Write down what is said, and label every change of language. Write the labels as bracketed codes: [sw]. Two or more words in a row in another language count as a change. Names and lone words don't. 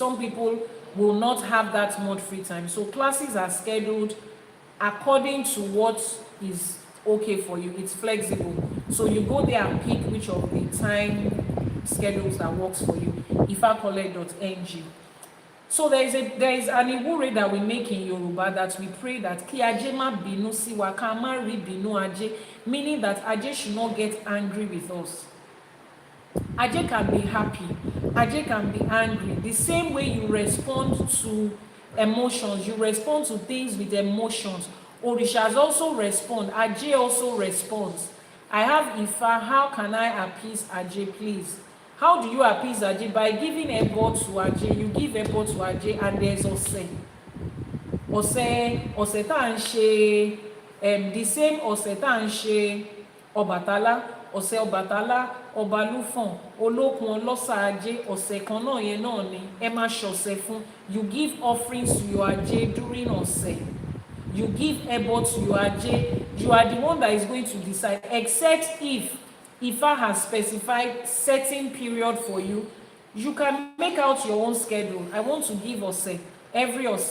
[en] Some people will not have that much free time. So classes are scheduled according to what is okay for you. It's flexible. So you go there and pick which of the time schedules that works for you. ifacollect.ng. So there is an iwure that we make in Yoruba that we pray that [yo] ki aje ma binu si wa, ka ma ri binu aje, [en] meaning that aje should not get angry with us. Aje can be happy, aje can be angry. The same way you respond to emotions, you respond to things with emotions. Orishas also respond, aje also responds. I have Ifa, how can I appease aje, please? How do you appease aje? By giving ebo to aje. You give ebo to aje, and there's ose. [yo] Ose ta n se, [en] the same [yo] ose ta n se Ọbàtálá, ose Ọbàtálá, Ọbalúfọ̀n, Olókun Ọlọ́sà aje, ose kan náà yẹn náà ni. Ẹ má ṣọ̀sẹ̀ fún. [en] You give offerings to your aje during ose. You give ebo to your aje. You are the one that is going to decide, except if Ifa has specified certain period for you. You can make out your own schedule. I want to give ose every ose.